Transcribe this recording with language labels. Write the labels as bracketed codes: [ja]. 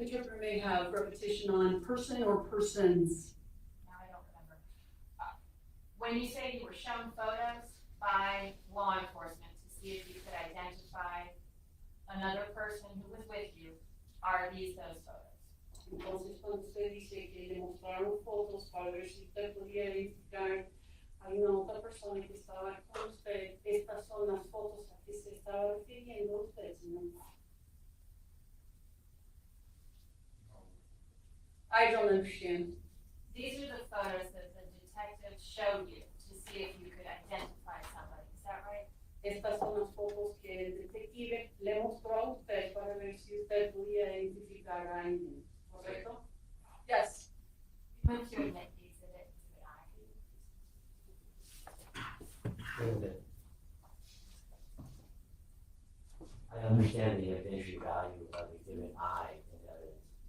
[en] This interpreter may have repetition on person or persons. Now I don't remember. When you say you were shown photos by law enforcement to see if you could identify another person who was with you, are these those photos? [es] Entonces, cuando usted dice que le mostraron fotos para ver si usted podía identificar a una otra persona que estaba con usted, estas son las fotos a que se estaba refiriendo usted, señor. [en] I don't understand. These are the photos that the detective showed you to see if you could identify somebody. Is that right? [es] Estas son las fotos que el detective le mostró a usted para ver si usted podía identificar a alguien. ¿Correcto? Yes. [en] You moved to admit the exhibit I. Wait a minute. I understand the evidentiary value of exhibit I in evidence.